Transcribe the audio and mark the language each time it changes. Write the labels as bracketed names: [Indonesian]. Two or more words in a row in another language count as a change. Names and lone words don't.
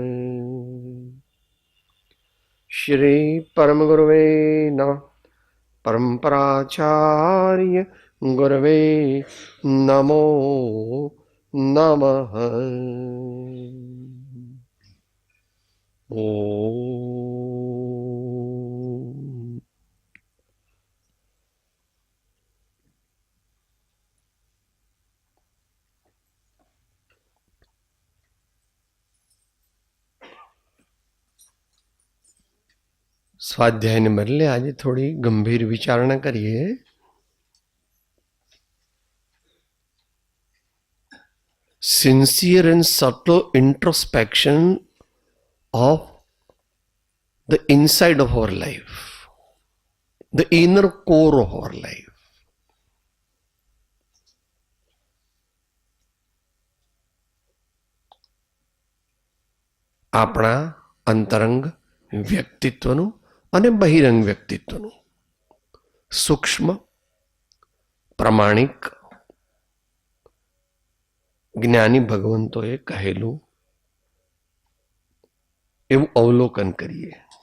[Sanskrit] श्री परम गुरुवे नमः। परम्पराचार्य गुरवे नमो नमः। ओम। [Gujarati] સ્વાધ્યાયને બદલે આજે થોડી ગંભીર વિચારણા કરીએ. [English] Sincere and subtle introspection of the inside of our life, the inner core of our life. [Gujarati] આપણા અંતરંગ વ્યક્તિત્વનું અને બહિરંગ વ્યક્તિત્વનું સૂક્ષ્મ, પ્રમાણિક, જ્ઞાની ભગવંતોએ કહેલું એવું અવલોકન કરીએ.